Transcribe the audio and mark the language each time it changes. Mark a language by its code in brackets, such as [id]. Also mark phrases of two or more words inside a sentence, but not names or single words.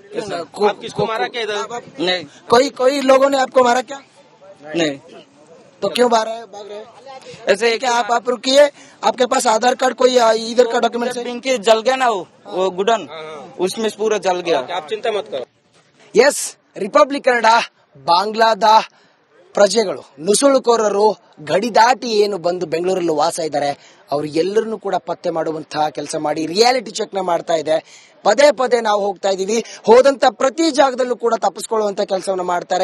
[hi] किसको मारा क्या इधर? नहीं कोई लोगों ने आपको मारा क्या? नहीं, तो क्यों भाग रहे? ऐसे क्या आप रुकिए, आपके पास आधार कार्ड कोई इधर का डॉक्यूमेंट है? पिंकी जल गया ना वो गुडन, उसमें पूरा जल गया। आप चिंता मत करो. [kn] ಎಸ್, ರಿಪಬ್ಲಿಕ್ ಕನ್ನಡ ಬಾಂಗ್ಲಾದ ಪ್ರಜೆಗಳು, ನುಸುಳುಕೋರರು ಗಡಿ ದಾಟಿ ಏನು ಬಂದು ಬೆಂಗಳೂರಲ್ಲಿ ವಾಸ ಇದ್ದಾರೆ, ಅವ್ರು ಎಲ್ಲರನ್ನೂ ಕೂಡ ಪತ್ತೆ ಮಾಡುವಂತಹ ಕೆಲಸ ಮಾಡಿ [en] reality check [kn] ನ ಮಾಡ್ತಾ ಇದೆ. ಪದೇ ಪದೇ ನಾವು ಹೋಗ್ತಾ ಇದೀವಿ, ಹೋದಂತ ಪ್ರತಿ ಜಾಗದಲ್ಲೂ ಕೂಡ ತಪ್ಪಿಸ್ಕೊಳ್ಳುವಂತ ಕೆಲಸವನ್ನ ಮಾಡ್ತಾರೆ.